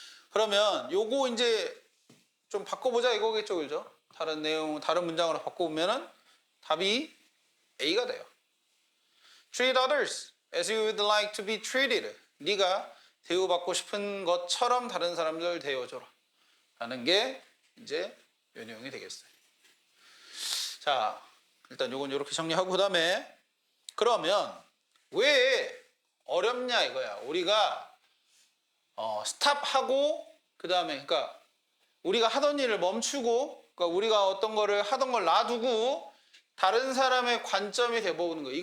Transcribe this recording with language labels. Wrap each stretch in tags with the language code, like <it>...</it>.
<ko>그러면 요거 이제 좀 바꿔보자 이거겠죠, 그죠? 다른 내용, 다른 문장으로 바꿔보면은 답이 A가 돼요.</ko> <en>Treat others as you would like to be treated.</en> <ko>네가 대우받고 싶은 것처럼 다른 사람들 대해줘라 라는 게 이제 요 내용이 되겠어요. 자, 일단 요건 이렇게 정리하고 그 다음에 그러면 왜 어렵냐 이거야. 우리가 스탑하고 그 다음에 그러니까 우리가 하던 일을 멈추고 그러니까 우리가 어떤 거를 하던 걸 놔두고 다른 사람의 관점이 돼보는 거.</ko>